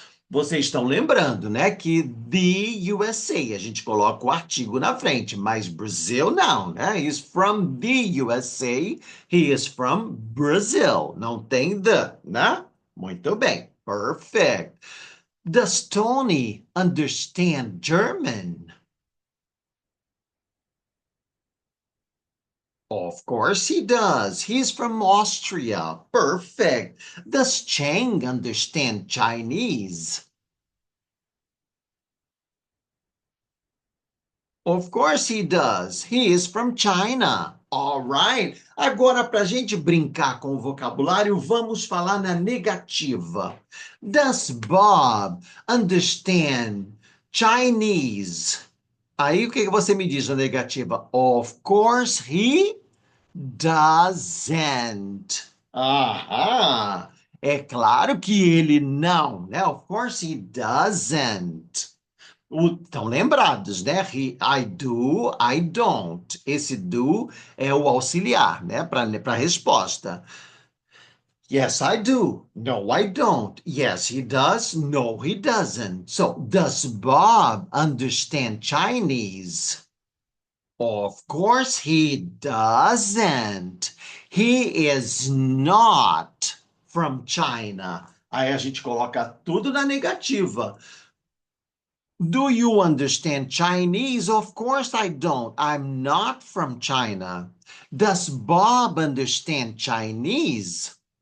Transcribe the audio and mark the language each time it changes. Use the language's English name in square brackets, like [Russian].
[Portuguese] Vocês estão lembrando, né, que [English] the USA, [Portuguese] a gente coloca o artigo na frente, mas Brazil não, né? [English] He's from the USA, he is from Brazil. [Portuguese] Não tem the, né? Muito bem. [English] Perfect. Does Tony understand German? Of course he does. He's from Austria. Perfect. Does Chang understand Chinese? Of course he does. He is from China. All right. [Portuguese] Agora, para a gente brincar com o vocabulário, vamos falar na negativa. [English] Does Bob understand Chinese? [Portuguese] Aí o que você me diz na negativa? [English] Of course he doesn't. [Portuguese] Aham. É claro que ele não, né? [English] Of course he doesn't. [Portuguese] Estão lembrados, né? [English] I do, I don't. [Portuguese] Esse do é o auxiliar, né? Para a resposta. [English] Yes, I do. No, I don't. Yes, he does. No, he doesn't. So, does Bob understand Chinese? Of course he doesn't. He is not from China. [Portuguese] Aí a gente coloca tudo na negativa. [English] Do you understand Chinese? Of course I don't. I'm not from China. Does Bob understand Chinese?